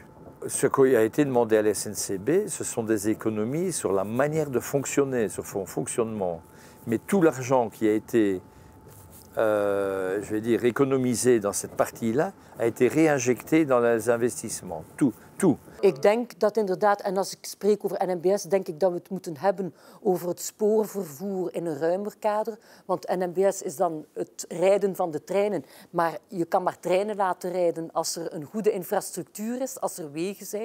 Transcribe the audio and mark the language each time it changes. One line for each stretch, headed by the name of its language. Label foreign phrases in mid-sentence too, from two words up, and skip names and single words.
French: Ce qui a été demandé à la SNCB, ce sont des économies sur la manière de fonctionner, sur son fonctionnement. Mais tout l'argent qui a été je vais dire, économisé dans cette partie-là, a été réinjecté dans les investissements. Tout.
Dutch: Ik denk dat inderdaad, en als ik spreek over NMBS, denk ik dat we het moeten hebben over het spoorvervoer in een ruimer kader. Want NMBS is dan het rijden van de treinen. Maar je kan maar treinen laten rijden als er een goede infrastructuur is, als er wegen zijn.